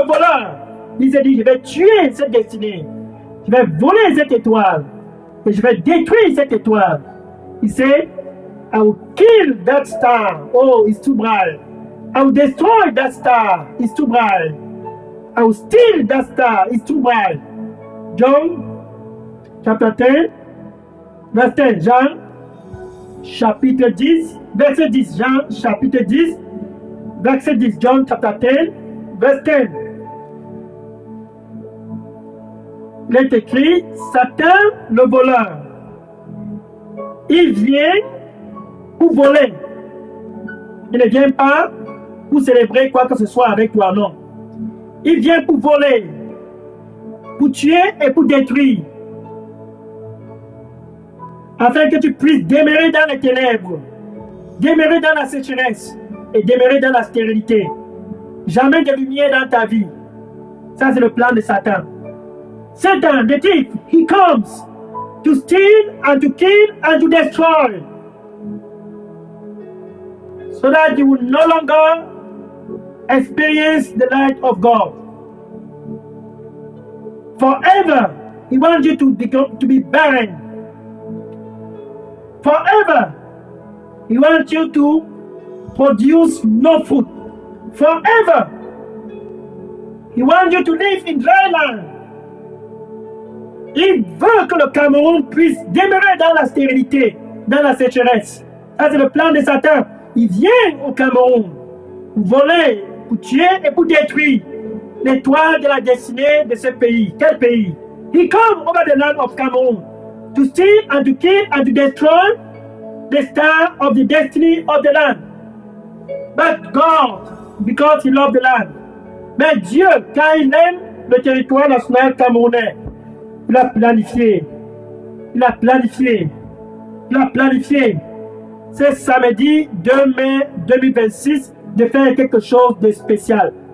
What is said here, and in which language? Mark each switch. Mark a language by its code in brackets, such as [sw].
[fr] Le voleur, il s'est dit, je vais tuer cette destinée. Je vais voler cette étoile. Et je vais détruire cette étoile. [en] He said, I will kill that star. Oh, it's too bright. I will destroy that star. It's too bright. I will steal that star. It's too bright. John chapter 10, verse 10. [fr] Jean chapitre 10, verset 10. Jean chapitre 10, verset 10. [en] John chapter 10, verse 10. [fr] Il est écrit, Satan, le voleur, il vient pour voler. Il ne vient pas pour célébrer quoi que ce soit avec toi, non. Il vient pour voler, pour tuer et pour détruire. Afin que tu puisses demeurer dans les ténèbres, demeurer dans la sécheresse et demeurer dans la stérilité. Jamais de lumière dans ta vie. Ça, c'est le plan de Satan. [en] Satan, the thief, he comes to steal and to kill and to destroy. So that you will no longer experience the light of God. Forever, he wants you to be barren. Forever, he wants you to produce no food. Forever, he wants you to live in dry land. [fr] Il veut que le Cameroun puisse demeurer dans la stérilité, dans la sécheresse. Ça, c'est le plan de Satan. Il vient au Cameroun pour voler, pour tuer et pour détruire l'étoile de la destinée de ce pays. Quel pays? [en] He comes over the land of Cameroon to steal and to kill and to destroy the star of the destiny of the land. But God, because He loves the land. [fr] Mais Dieu, quand il aime le territoire national camerounais, il a planifié. Il a planifié. Il a planifié. C'est samedi 2 mai 2026 de faire quelque chose de spécial.